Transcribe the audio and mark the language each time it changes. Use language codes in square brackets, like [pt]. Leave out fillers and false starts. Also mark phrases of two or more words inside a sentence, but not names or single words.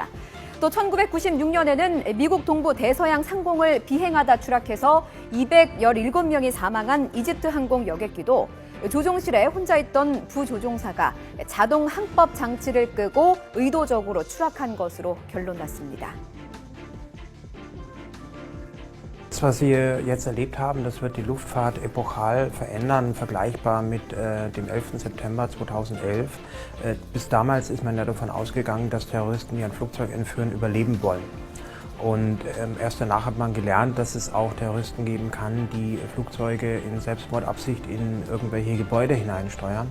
[ko] 또 1996년에는 미국 동부 대서양 상공을 비행하다 추락해서 217명이 사망한 이집트 항공 여객기도 조종실에 혼자 있던 부조종사가 자동 항법 장치를 끄고 의도적으로 추락한 것으로 결론났습니다. [de] Das, was wir jetzt erlebt haben, das wird die Luftfahrt epochal verändern, vergleichbar mit dem 11. September 2011. Bis damals ist man ja davon ausgegangen, dass Terroristen, die ein Flugzeug entführen, überleben wollen. Und erst danach hat man gelernt, dass es auch Terroristen geben kann, die Flugzeuge in Selbstmordabsicht in irgendwelche Gebäude hineinsteuern.